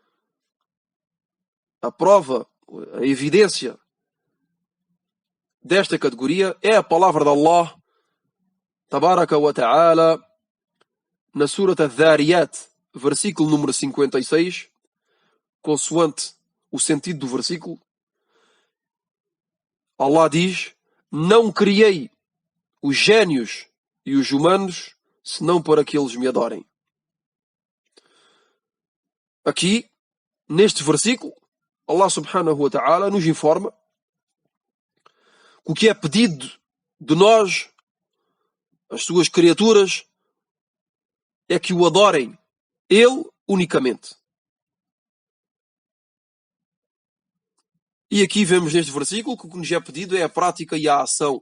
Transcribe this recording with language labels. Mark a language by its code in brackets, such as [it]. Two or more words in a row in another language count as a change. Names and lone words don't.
[pt] a prova, a evidência desta categoria é a palavra de Allah [ar] تبارك وتعالى [pt] na Surat Adh-Dhariyat, versículo número 56, consoante o sentido do versículo. Allah diz: não criei os génios e os humanos senão para que eles me adorem. Aqui, neste versículo, Allah [ar] سبحانه وتعالى [pt] nos informa que o que é pedido de nós, as suas criaturas, é que o adorem Ele unicamente. E aqui vemos neste versículo que o que nos é pedido é a prática e a ação.